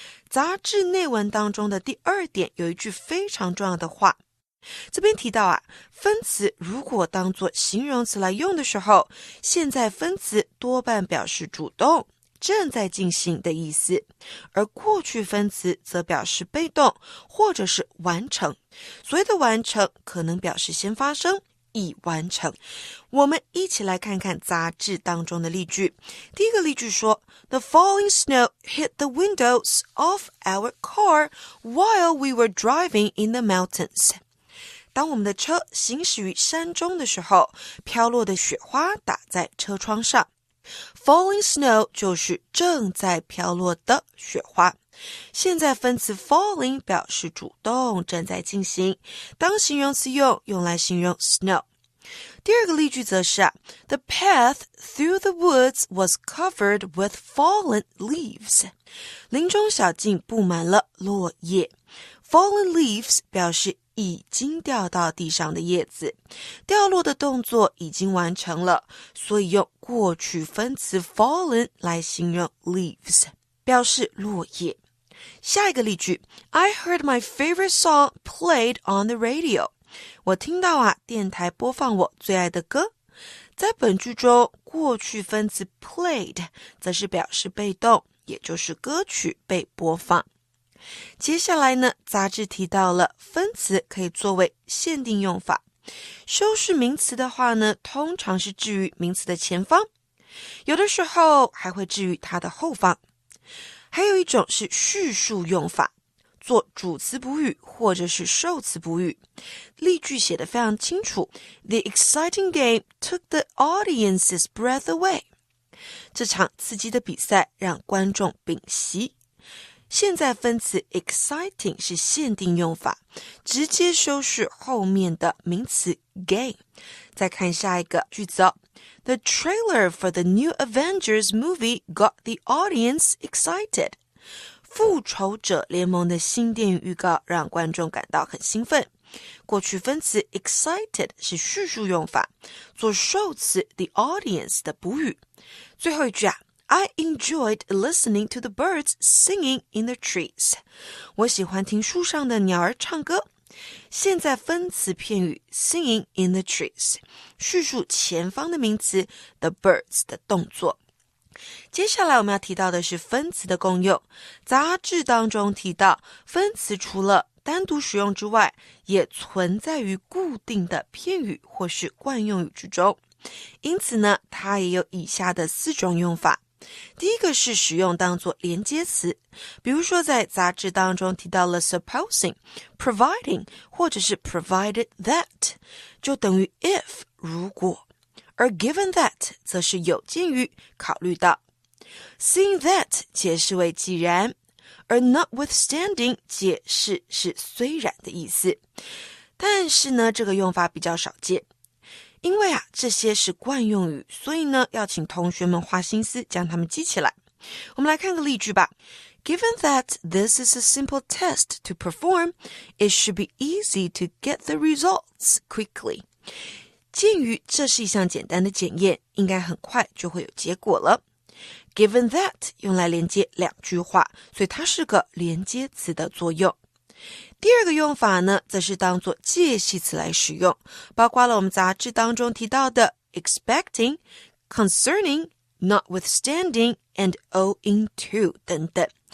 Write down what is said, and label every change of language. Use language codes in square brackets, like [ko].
[zh] 杂志内文当中的第2点有一句非常重要的话，这边提到分词如果当作形容词来用的时候，现在分词多半表示主动、正在进行的意思，而过去分词则表示被动或者是完成。所谓的完成可能表示先发生，已完成。我们一起来看看杂志当中的例句。第一个例句说 [en] The falling snow hit the windows of our car while we were driving in the mountains。 [zh] 当我们的车行驶于山中的时候，飘落的雪花打在车窗上。 [en] Falling snow [zh] 就是正在飘落的雪花。现在分词 falling 表示主动，正在进行，当形容词用来形容 snow。第2个例句则是 [en] The path through the woods was covered with fallen leaves。 [zh] 林中小径布满了落叶。 [en] Fallen leaves [zh] 表示已经掉到地上的叶子，掉落的动作已经完成了，所以用过去分词 fallen 来形容 leaves， 表示落叶。下一个例句 [en] I heard my favorite song played on the radio。 [zh] 我听到电台播放我最爱的歌。在本句中，过去分词 played 则是表示被动，也就是歌曲被播放。接下来呢，杂志提到了分词可以作为限定用法。修饰名词的话呢，通常是置于名词的前方，有的时候还会置于它的后方。还有一种是叙述用法，做主词补语或者是受词补语。例句写得非常清楚 [en] The exciting game took the audience's breath away. [zh] 这场刺激的比赛让观众屏息。现在分词 exciting 是限定用法，直接修饰后面的名词 game。再看下一个句子 [en] The trailer for the new Avengers movie got the audience excited. [zh] 复仇者联盟的新电影预告让观众感到很兴奋。过去分词 excited 是叙述用法，做受词 [en] the audience [zh] 的补语。最后一句 [en] I enjoyed listening to the birds singing in the trees. [zh] 我喜欢听树上的鸟儿唱歌。现在分词片语 [en] singing in the trees [zh] 叙述前方的名词 [en] the birds [zh] 的动作。接下来我们要提到的是分词的功用。杂志当中提到，分词除了单独使用之外，也存在于固定的片语或是惯用语之中。因此呢，它也有以下的4种用法。第一个是使用当作连接词，比如说在杂志当中提到了 supposing, providing 或者是 [en] provided that [zh] 就等于 if 如果，而 [en] given that [zh] 则是有鉴于考虑到。 [en] seeing that [zh] 解释为既然，而 notwithstanding 解释是虽然的意思。但是呢，这个用法比较少见，因为这些是惯用语，所以呢，要请同学们花心思将它们记起来。我们来看个例句吧。 [en] Given that this is a simple test to perform, it should be easy to get the results quickly. [zh] 鉴于这是一项简单的检验，应该很快就会有结果了。 [en] Given that [zh] 用来连接2句话，所以它是个连接词的作用。第二个用法呢，则是当作介系词来使用，包括了我们杂志当中提到的 [en] expecting, concerning, notwithstanding, and owing to [zh] 等等。